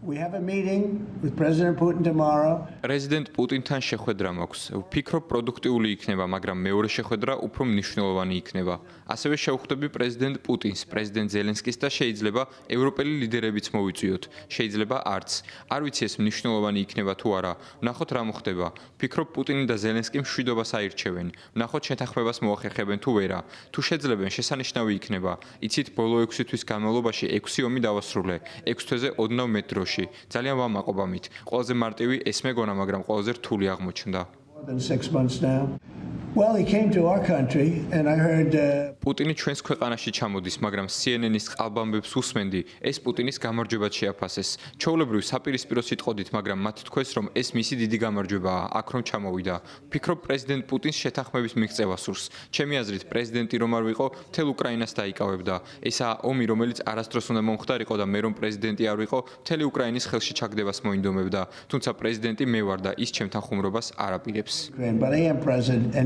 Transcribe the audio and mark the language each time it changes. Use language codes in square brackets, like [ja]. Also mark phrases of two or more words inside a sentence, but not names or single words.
[en] We have a meeting with President Putin tomorrow. [ka] President Putin-თან შეხვედრა მაქვს. ვფიქრობ, პროდუქტიული იქნება, მაგრამ მეორე შეხვედრა უფრო მნიშვნელოვანი იქნება. ასევე შევხვდები პრეზიდენტ პუტინს, პრეზიდენტ ზელენსკის და შეიძლება ევროპელი ლიდერებიც მოვიწვიოთ. შეიძლება არც. არ ვიცი ეს მნიშვნელოვანი იქნება თუ არა. ვნახოთ რა მოხდება. ვფიქრობ, პუტინი და ზელენსკი მშვიდობას აირჩევენ. ვნახოთ შეთანხმებას მოახერხებენ თუ ვერა. თუ შეძლებენ, შესანიშნავი იქნება. იცით, ბოლო 6 თვის განმავლობაში 6 ომი დავასრულე. 6 თვეზე ოდნავ მეტ დროში. ძალიან ვამაყობ ამით. ყველაზე მარტივი ეს მეგონა, მაგრამ ყველაზე რთული აღმოჩნდა. [en] More than 6 months now. Well, he came to our country and I heard [ka] პუტინი ჩვენს ქვეყანაში ჩამოდის, მაგრამ CNN-ის ყალბამბებს უსმენდი, ეს პუტინის გამარჯვებად შეაფასეს. ჩვეულებრივ საპირისპირო სიტყოდით, მაგრამ მათ თქვეს, რომ ეს მისი დიდი გამარჯვებაა, აქ რომ ჩამოვიდა. ვფიქრობ, პრეზიდენტ პუტინს შეთანხმების მიღწევა სურს. ჩემი აზრით, პრეზიდენტი რომ არ ვიყო, მთელ უკრაინას დაიკავებდა. ესაა ომი, რომელიც არასდროს უნდა მომხდარიყო და მე რომ პრეზიდენტი არ ვიყო, მთელი უკრაინის ხელში ჩაგდებას მოინდომებდა. თუმცა პრეზიდენტი მე ვარ და ის ჩემთან ხუმრობას არ აპირებს. [en] but I am president and